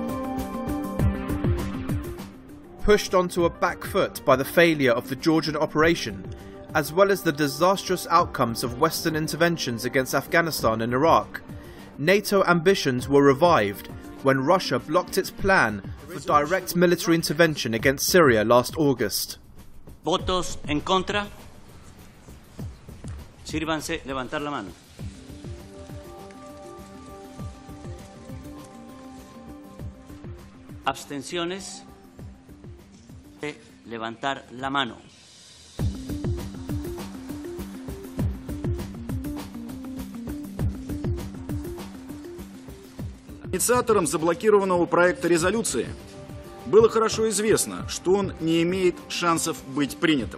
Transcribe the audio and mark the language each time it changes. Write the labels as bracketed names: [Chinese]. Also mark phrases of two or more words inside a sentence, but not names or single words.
[English] Pushed onto a back foot by the failure of the Georgian operation, as well as the disastrous outcomes of Western interventions against Afghanistan and Iraq, NATO ambitions were revived when Russia blocked its plan for direct military intervention against Syria last August. [Spanish] Votos en contra. Sírvanse levantar la mano. Abstenciones. Levantar la mano. [Russian] Инициаторам заблокированного проекта резолюции было хорошо известно, что он не имеет шансов быть принятым.